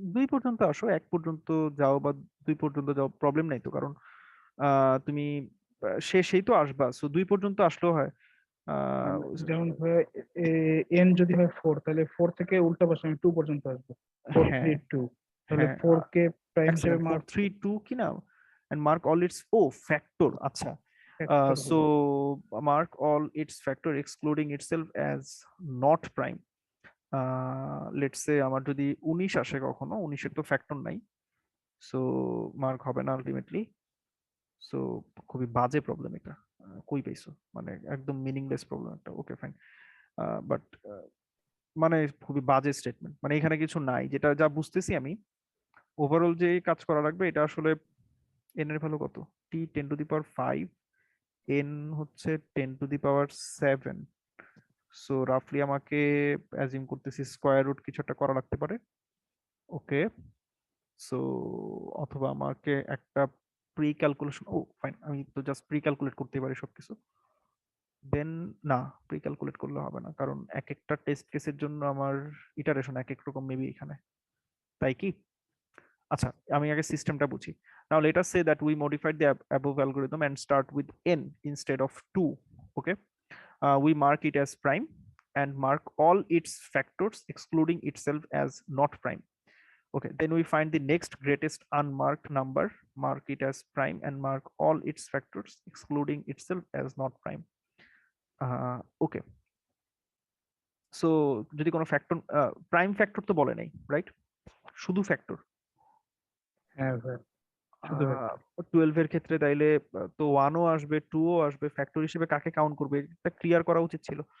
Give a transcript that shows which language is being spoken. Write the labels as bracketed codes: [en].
[bn] 2 পর্যন্ত আসো, 1 পর্যন্ত যাও বা 2 পর্যন্ত যাও, প্রবলেম নাই তো। কারণ তুমি শেষেই তো আসবা, সো 2 পর্যন্ত আসলেও হয়। আহ, যেমন এন যদি হয় 4, তাহলে 4 থেকে উল্টা পাশে আমি 2 পর্যন্ত আসবো, 4 হ্যাঁ 3 2, তাহলে হ্যাঁ 4 কে প্রাইম এক হিসেবে সেকেন্ড, 4 [en] mark 3 2 [bn] কি না, [en] and mark all its factor, [bn] আচ্ছা। [en] So mark all its factor excluding itself as not prime. Let's say [bn] আমার যদি 19 আসে কখনো, 19 এর তো ফ্যাক্টর নাই, সো মার্ক হবে না আলটিমেটলি। সো খুবই বাজে প্রবলেম এটা। কই পাইছো, মানে একদম মিনিংলেস প্রবলেম একটা। ওকে ফাইন, বাট মানে খুবই বাজে স্টেটমেন্ট, মানে এখানে কিছু নাই। যেটা যা বুঝতেছি আমি, ওভারঅল যে কাজ করা লাগবে এটা আসলে n এর ভ্যালু কত, t 10 to the power 5, n হচ্ছে 10 টু দি পাওয়ার 7। সো রাফলি আমাকে অ্যাজিউম করতেছি স্কয়ার রুট কিছু একটা করা লাগতে পারে। ওকে, সো অথবা আমাকে একটা প্রি ক্যালকুলেশন, ও ফাইন, আমি তো জাস্ট প্রি ক্যালকুলেট করতে পারি সবকিছু। দেন না, প্রি ক্যালকুলেট করলে হবে না, কারণ এক একটা টেস্ট কেসের জন্য আমার ইটারেশন এক এক রকম মেবি এখানে, তাই কি? আচ্ছা আমি আগে সিস্টেমটা বুঝি। [en] Now let us say that we modified the above algorithm and start with n instead of 2. Okay, we mark it as prime and mark all its factors excluding itself as not prime. Okay, then we find the next greatest unmarked number, mark it as prime and mark all its factors excluding itself as not prime. Okay, so [bn] যদি কোনো factor, prime factor তো বলে নাই, right? শুধু factor. হ্যাঁ ভাই, শুধু 12 এর ক্ষেত্রে তাইলে তো 1 ও আসবে, 2 ও আসবে, ফ্যাক্টর হিসেবে কাকে কাউন্ট করবে এটা ক্লিয়ার করা উচিত ছিল।